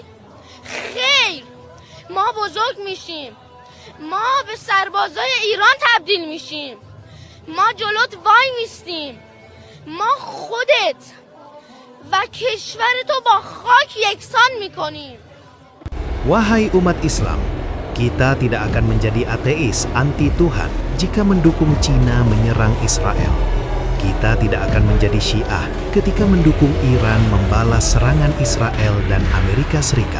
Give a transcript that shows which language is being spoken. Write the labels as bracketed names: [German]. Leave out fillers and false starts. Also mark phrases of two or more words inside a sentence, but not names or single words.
[Persian] خیر، ما بزرگ میشیم، ما به سربازای ایران تبدیل میشیم، ما جلوت وای میستیم، ما خودت و کشورتو با خاک یکسان میکنیم. [Indonesian] Wahai umat Islam, kita tidak akan menjadi ateis anti Tuhan jika mendukung Cina menyerang Israel. Kita tidak akan menjadi Syiah ketika mendukung Iran membalas serangan Israel dan Amerika Serikat.